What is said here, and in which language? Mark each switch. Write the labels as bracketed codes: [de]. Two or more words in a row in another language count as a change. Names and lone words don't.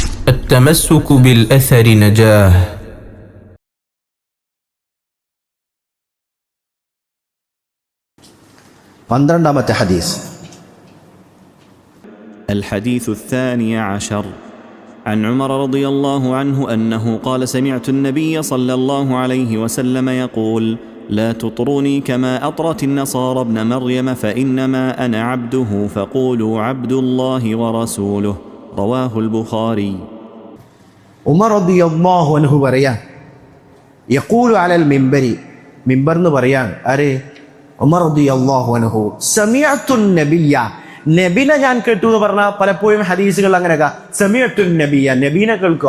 [ar] التمسك بالأثر نجاه. [ml] പന്ത്രണ്ടാമത്തെ ഹദീസ്. [ar] الحديث الثاني عشر عن عمر رضي الله عنه أنه قال سمعت النبي صلى الله عليه وسلم يقول لا تطروني كما أطرت النصارى ابن مريم فإنما أنا عبده فقولوا عبد الله ورسوله رواه البخاري. [ml] ഉമർ [ar] رضي الله عنه [ml] പറയാൻ [ar] يقول على المنبر, [ml] മിമ്പർന്ന് പറയാൻ ആരെ? [ar] عمر رضي الله عنه. سمعت النبي, [ml] നബിനെ ഞാൻ കേട്ടു എന്ന് പറഞ്ഞാൽ പലപ്പോഴും ഹദീസുകൾ അങ്ങനെയൊക്കെ [ar] سمعت النبي, [ml] നബീനെ കേൾക്കുക.